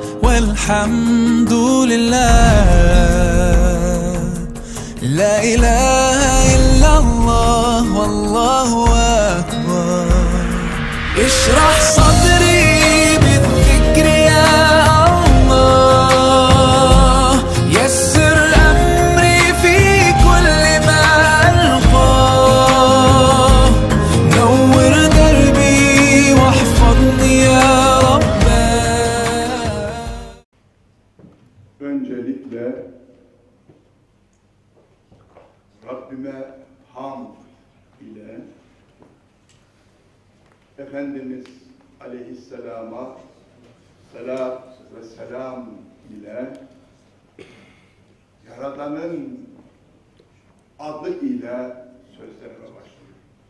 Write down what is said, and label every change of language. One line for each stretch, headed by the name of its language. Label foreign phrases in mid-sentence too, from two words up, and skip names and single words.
Arabic: والحمد لله لا إله إلا الله والله أكبر اشرح صدري بالذكر يا الله يسر أمري في كل ما ألقاه نور دربي واحفظني يا رب.
Turkish: Öncelikle Rabbime hamd ile Efendimiz Aleyhisselam'a salat ve selam ile Yaradan'ın adı ile sözlerime başlıyorum.